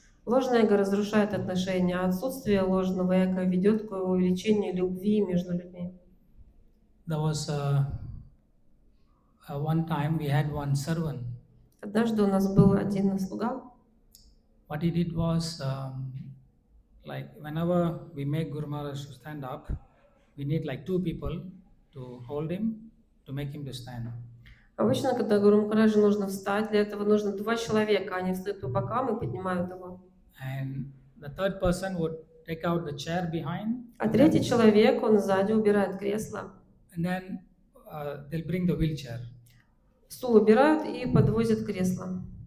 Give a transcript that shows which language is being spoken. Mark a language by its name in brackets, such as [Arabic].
[Russian] Ложное эго разрушает отношения, а отсутствие ложного эго ведет к увеличению любви между людьми. [English] There was one time we had one servant. [Russian] Однажды у нас был один слуга. [English] What he did was, like whenever we make Guru Maharaj to stand up, we need like 2 people to hold him, to make him to stand. [Russian] Обычно, когда Гуру Махараджу нужно встать, для этого нужно 2 человека, они встают по бокам и поднимают его. [English] And the third person would take out the chair behind. [Russian] А третий человек, он сзади убирает кресло. [English] And then they'll bring the wheelchair. [Russian] Стул убирают и подвозят кресло.